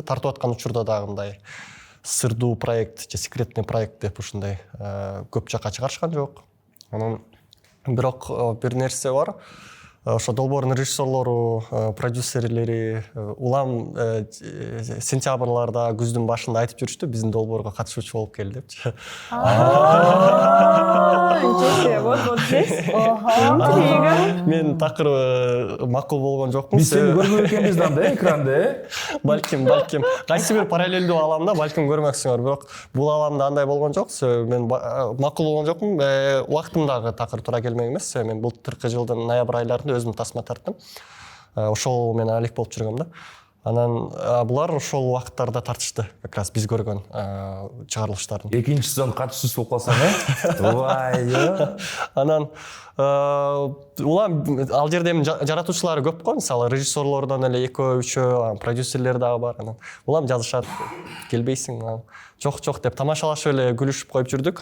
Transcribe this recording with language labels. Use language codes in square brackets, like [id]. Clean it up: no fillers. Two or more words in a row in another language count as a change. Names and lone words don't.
[ky] Тартып аткан учурда дагы мындай сырдуу проект же [ru] секретный проект [ky] деп ушундай көп жакка чыгарышкан жок. Анан бирок бир нерсе бар. Ошо долбоордун режиссерлору, продюсерлери улам сентябрларда, күздүн башында айтып жүрүштү, биздин долбоорго катышуучу болуп кел депчи. [ru] Вот здесь. [ky] Мен такыр макул болгон жокмун. Биз сени көргөн экенбиз да экранда, Балким. Кайсы бир параллелдүү аламда балким көрмөксүңөр, бирок бул аламда андай болгон жок. Мен макул болгон жокмун. Убактым дагы такыр туура келмек эмес. Мен былтыркы жылдын ноябрь айларында өзүм тасма тарттым. Ошол менен алек болуп жүргөм да. Анан булар ошол убакыттарда тартышты, [ru] как раз [ky] биз көргөн чыгарылыштардын. Экинчи сезон катышуусуз болуп калсаң, Вай. Анан улам ал жерде эми жаратуучулары көп го, мисалы режиссерлордон эле экөө, үчөө, продюсерлер дагы бар. Анан улам жазышат, келбейсиң, жок деп тамашалашып эле күлүшүп коюп жүрдүк.